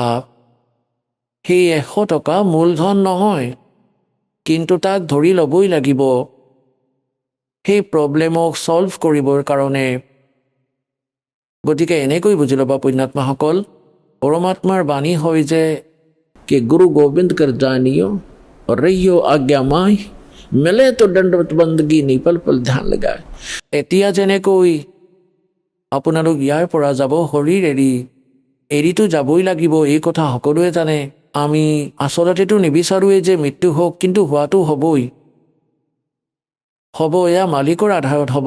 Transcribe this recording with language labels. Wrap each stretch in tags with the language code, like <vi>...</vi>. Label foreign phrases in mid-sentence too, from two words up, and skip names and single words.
<as>সেই 100 টকা মূলধন নহয়, কিন্তু তাক ধৰি ল'বই লাগিব সেই প্ৰব্লেমক ছল্ভ কৰিবৰ কাৰণে। গতিকে এনেকৈ বুজি ল'বা পুণ্যাত্মাসকল, পৰমাত্মাৰ বাণী হয় যে</as> <hi>कि गुरु गोविंद कर जानियो रहियो आज्ञा माय मिले तो दंडवत बंदगी नी पल पल ध्यान लगाए।</hi> <as>এতিয়া যেনেকৈ আপোনালোক ইয়াৰ পৰা যাব শৰীৰ এৰিতো যাবই লাগিব, এই কথা সকলোৱে জানে। আমি আচলতেতো নিবিচাৰোৱেই যে মৃত্যু হওক, কিন্তু হোৱাটো হ'বই, হ'ব এয়া মালিকৰ আধাৰত হ'ব।</as>